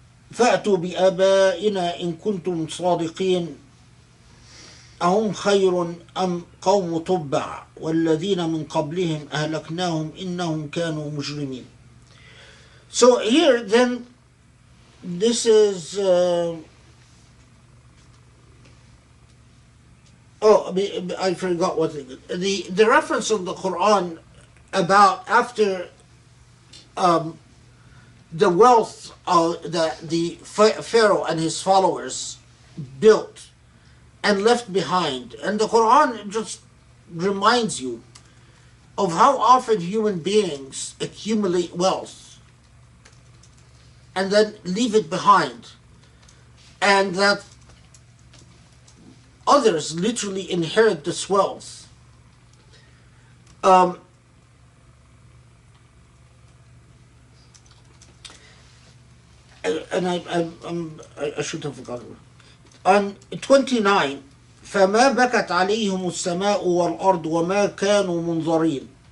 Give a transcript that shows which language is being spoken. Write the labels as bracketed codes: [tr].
[ar] فأتوا بآبائنا إن كنتم صادقين أهم خير أم قوم تبع والذين من قبلهم أهلكناهم إنهم كانوا مجرمين. [en] So here then this is I forgot what the reference of the Quran about after the wealth the Pharaoh and his followers built and left behind. And the Quran just reminds you of how often human beings accumulate wealth and then leave it behind, and that others literally inherit this wealth. And I should have forgotten. On 29, [ar] فما بكت عليهم السماء والأرض وما كانوا منظرين.